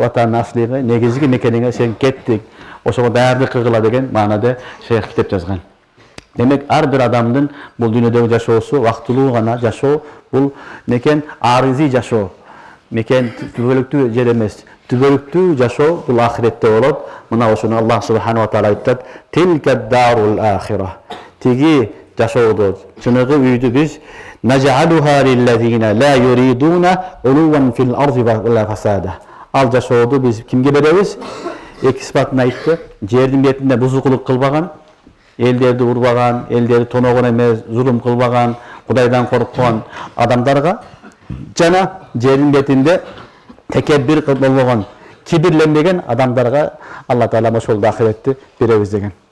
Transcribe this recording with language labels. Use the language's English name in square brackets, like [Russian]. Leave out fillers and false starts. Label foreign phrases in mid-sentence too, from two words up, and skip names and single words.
[Kyrgyz] Ватаны аслийге, негизги мекениңе сен кеттиң. Ошого даярдык кылгыла деген маанада шейх китеп жазган. Демек, ар бир адамдын бул дүйнөдөгү жашоосу вактылуу гана жашоо, бул мекен арызый жашоо. Мекен түбөлүктүү жер эмес. Түбөлүктүү жашоо бул ахиретте болот. Мына ошону Аллах субханаху ва таала айтат: [Arabic] "تلك الدار الآخرة." [Kyrgyz] Тиги жашоодо, чыныгы үйдү биз [Arabic] نجعلها للذين لا يريدون علوا في الأرض ولا فسادا. [Kyrgyz] Ал жашоодо биз кимге беребиз? Эки сыпатын айтты. Жердин бетинде бузукулук кылбаган, элдерди урбаган, элдерди тоногон эмес, зулум кылбаган, Кудайдан корккон адамдарга жана жердин бетинде текеббир болбогон, кибирленбеген адамдарга Алла Таала ошол ахиретти беребиз деген.